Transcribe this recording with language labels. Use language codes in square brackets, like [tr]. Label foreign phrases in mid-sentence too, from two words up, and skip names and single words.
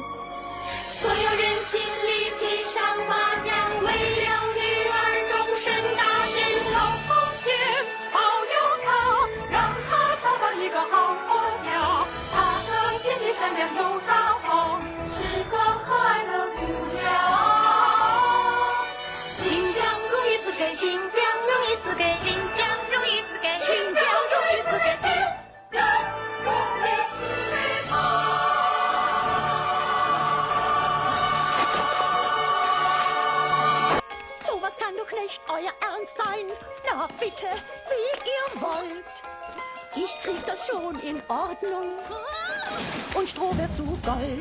[zh] 所有人心里骑上马缰，为了女儿终身大事，老祖先保佑他，让他找到一个好婆家，他的心里善良又大方，是个可爱的姑娘。请将荣誉赐给，请将荣誉赐给，请将荣誉赐给，请将荣誉赐给，请将荣誉赐给他。 [de] Sowas kann doch nicht euer Ernst sein. Na bitte, wie ihr wollt. Ich krieg das schon in Ordnung. Und Stroh wird zu Gold.